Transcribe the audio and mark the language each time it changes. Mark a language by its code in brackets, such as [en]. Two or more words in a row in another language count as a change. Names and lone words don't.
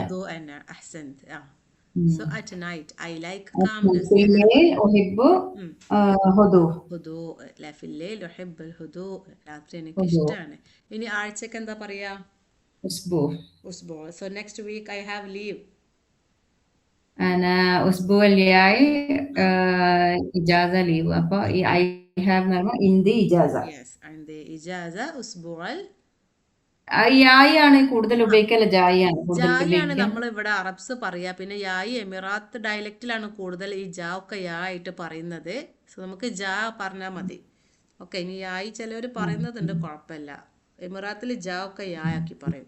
[en] ഹുദൂ എന്ന അഹ്സൻത്. So at night I like calmness. [ar] ഹുദൂ അല്ലെ, في الليل أحب الهدوء. [ml] രാത്രി എനിക്ക് ഇഷ്ടമാണ്. ഇനി ആഴ്ചക്ക് എന്താ പറയാ? [en] ഉസ്ബൂ. So next week I have leave. [ar] أنا الأسبوع الجاي إجازة لي أبا [en] I have [ar] نعم عندي إجازة. Yes, عندي إجازة أسبوع. [ml] യായി ആണ് കൂടുതൽ ഉപയോഗിക്കല്. ജായിയാണ് കൂടുതൽ ജായാണ് ഉപയോഗിക്കുക. നമ്മൾ ഇവിടെ അറബ്സ് പറയാ. പിന്നെ യായി എമിറാത്ത് ഡയലക്റ്റിലാണ് കൂടുതൽ ഈ ജാ ഒക്കെ യാ ആയിട്ട് പറയുന്നത്. സോ നമുക്ക് ജാ പറഞ്ഞാൽ മതി. ഓക്കെ. ഇനി യായി ചിലവർ പറയുന്നതുണ്ട്, കുഴപ്പമില്ല. എമിറാത്തിൽ ജാ ഒക്കെ യാ ആക്കി പറയും.